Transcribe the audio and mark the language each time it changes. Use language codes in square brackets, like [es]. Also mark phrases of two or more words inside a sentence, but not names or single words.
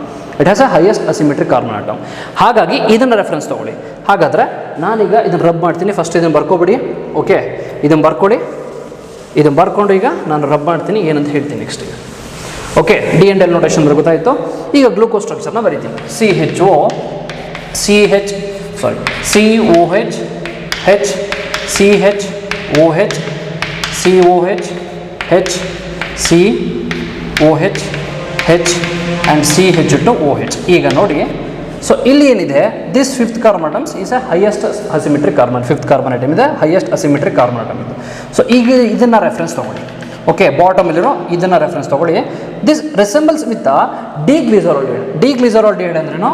[en] It has a highest asymmetric carbon atom. [kn] ಹಾಗಾಗಿ ಇದನ್ನು ರೆಫರೆನ್ಸ್ ತೊಗೊಳ್ಳಿ. ಹಾಗಾದರೆ ನಾನೀಗ ಇದನ್ನು ರಬ್ ಮಾಡ್ತೀನಿ. ಫಸ್ಟ್ ಇದನ್ನು ಬರ್ಕೊಬಿಡಿ. ಓಕೆ, ಇದನ್ನು ಬರ್ಕೊಡಿ. ಇದನ್ನು ಬರ್ಕೊಂಡು ಈಗ ನಾನು ರಬ್ ಮಾಡ್ತೀನಿ, ಏನಂತ ಹೇಳ್ತೀನಿ ನೆಕ್ಸ್ಟ್. ಈಗ ಓಕೆ, [en] D and L notation [kn] ಗೊತ್ತಾಯಿತು. ಈಗ [en] glucose structure [kn] ಬರಿತೀನಿ. [en] COH H CHOH COH H COH H and CH2OH. [kn] ಈಗ ನೋಡಿ, ಸೊ ಇಲ್ಲಿ ಏನಿದೆ, [en] This 5th carbon atoms is a highest asymmetric carbon. 5th carbon atom ಇದೆ, highest asymmetric carbon atom ಇದು. [kn] ಸೊ ಈಗ ಇದನ್ನು ರೆಫರೆನ್ಸ್ ತೊಗೊಳ್ಳಿ. ಓಕೆ, ಬಾಟಮಲ್ಲಿರೋ ಇದನ್ನು ರೆಫರೆನ್ಸ್ ತೊಗೊಳ್ಳಿ. [en] This resembles with D glyceraldehyde. D glyceraldehyde ಅಂದ್ರೇನು?